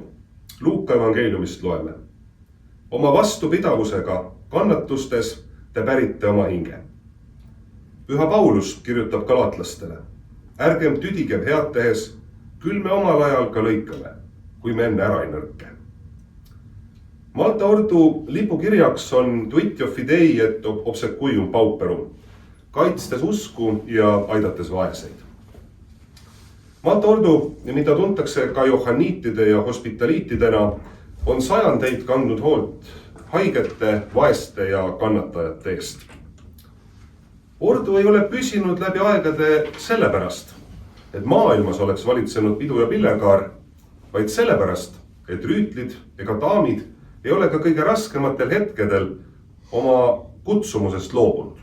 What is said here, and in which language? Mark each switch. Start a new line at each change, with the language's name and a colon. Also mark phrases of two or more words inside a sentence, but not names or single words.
Estonian: Luuka evangeeliumist loeme. Oma vastupidavusega kannatustes te pärite oma hinge. Püha Paulus kirjutab galaatlastele. Ärgem tüdigem head tehes, küll me omal ajal ka lõikame, kui me enne ära ei nõrke. Malta ordu lipukirjaks on
Latin: Tuitio Fidei et obsequium pauperum,
Estonian: kaitstes usku ja aidates vaeseid. Malta ordu, mida tuntakse ka johanniitide ja hospitaliitidena, on sajandeid kandnud hoolt haigete, vaeste ja kannatajate eest. Ordu ei ole püsinud läbi aegade sellepärast, et maailmas oleks valitsenud pidu ja pillekaar, vaid sellepärast, et rüütlid ega daamid ei ole ka kõige raskematel hetkedel oma kutsumusest loobunud.